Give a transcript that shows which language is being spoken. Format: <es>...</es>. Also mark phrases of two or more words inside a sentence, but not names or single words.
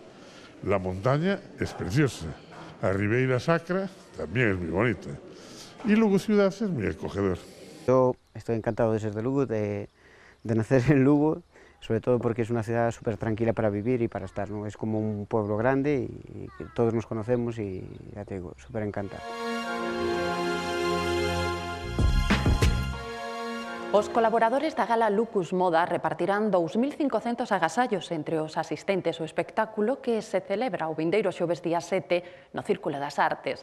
<es>La montaña es preciosa, a Ribeira Sacra también es muy bonita y Lugo ciudad es muy acogedor. Yo estoy encantado de ser de Lugo, de nacer en Lugo, sobre todo porque es una ciudad súper tranquila para vivir y para estar, ¿no? Es como un pueblo grande y que todos nos conocemos y ya te digo, súper encantado.</es> <gl>Os colaboradores da gala Lucus Moda repartirán 2.500 agasallos entre os asistentes ao espectáculo que se celebra o vindeiro xoves día 7 no Círculo das Artes.</gl>